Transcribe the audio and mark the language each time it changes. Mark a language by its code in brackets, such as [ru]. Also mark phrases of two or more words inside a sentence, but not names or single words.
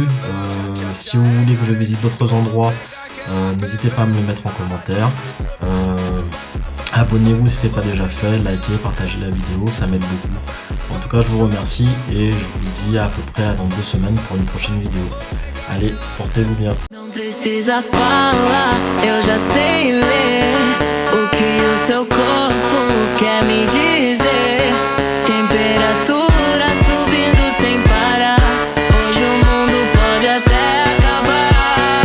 [fr] Si vous voulez que je visite d'autres endroits, n'hésitez pas à me le mettre en commentaire. Abonnez-vous si ce n'est pas déjà fait, likez, partagez la vidéo, ça m'aide beaucoup. En tout cas, je vous remercie et je vous dis à peu près dans 2 semaines pour une prochaine vidéo. Allez, portez-vous bien. [pt] Não precisa falar, eu já sei ler o que o seu corpo quer me dizer. Temperatura subindo sem parar. Hoje o mundo pode até acabar.